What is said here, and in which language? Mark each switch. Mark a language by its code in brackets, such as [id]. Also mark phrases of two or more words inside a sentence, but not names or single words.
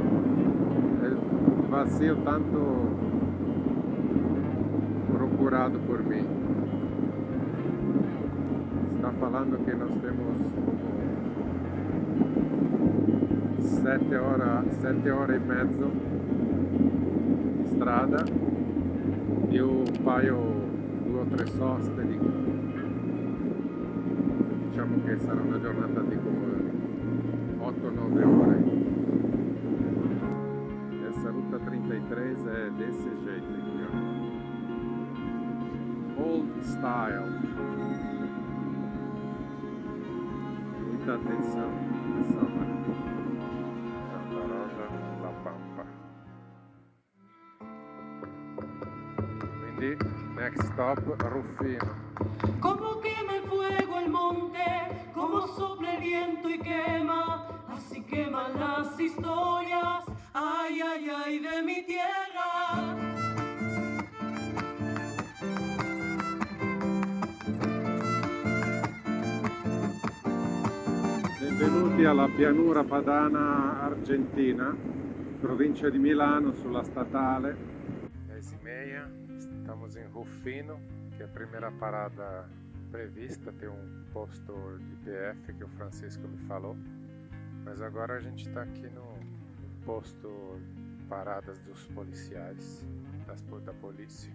[pt] É vazio tanto procurado por mim. Está falando que nós temos como 7 horas e meia de estrada [it] e o paio 2 o 3 soste diciamo che sarà una giornata di come 8-9 ore. [pt] Essa ruta 33 é desse jeito aqui, ó. [en] Old style. [pt] Muita atenção nessa hora. Santa Rosa da Pampa. [it] Quindi, [en] next stop, Rufino. [es] Como quema el fuego el monte, como sopla el viento y quema, así queman las historias, ay, ay, ay, de mi tierra. [it] Benvenuti alla pianura padana argentina, provincia di Milano, sulla statale. [pt] 10h30, estamos em Rufino, que é a primeira parada prevista, tem um posto de PF que o Francisco me falou, mas agora a gente está aqui no posto paradas dos policiais, da polícia.